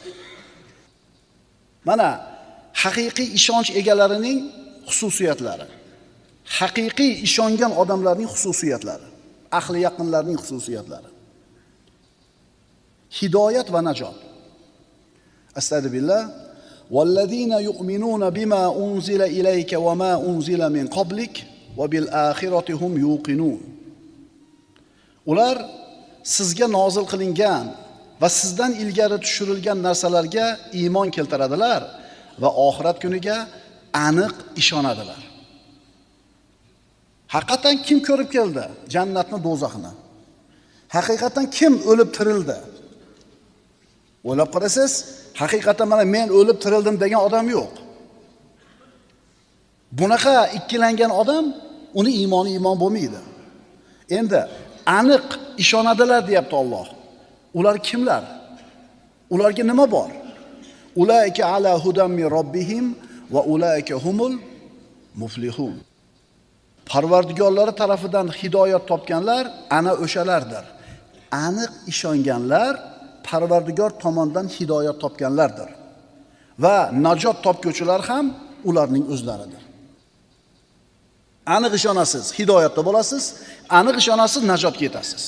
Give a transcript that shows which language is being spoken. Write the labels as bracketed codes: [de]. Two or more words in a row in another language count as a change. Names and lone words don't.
[uz] Mana haqiqiy ishonch egalarining xususiyatlari, haqiqiy ishongan odamlarning xususiyatlari, ahli yaqinlarning xususiyatlari. Hidoyat va najot. Astagfirullah. [ar] والذين يؤمنون بما أنزل إليك وما أنزل من قبلك وبالآخرة هم يوقنون. [uz] Ular sizga nozil qilingan va sizdan ilgari tushirilgan narsalarga iymon keltiradilar va oxirat kuniga aniq ishonadilar. Haqiqatan kim ko'rib keldi jannatni, do'zaxni? Haqiqatan kim o'lib tirildi? O'ylab qarasiz, haqiqatan mana men o'lib tirildim degan odam yo'q. Bunaqa ikkilangan odam, uni iymoni iymon bo'lmaydi. Endi aniq ishonadilar deyapti Alloh. Ular kimlar? Ularga nima bor? [ar] أولئك على هدى من ربهم وأولئك هم المفلحون. [uz] Parvardigorlari tarafidan hidoyat topganlar ana o'shalardir. Aniq ishonganlar Parvardigor tomonidan hidoyat topganlardir. Va najot topguvchilar ham ularning o'zlaridir. Aniq ishonasiz, hidoyatda bo'lasiz, aniq ishonasiz, najotga yetasiz.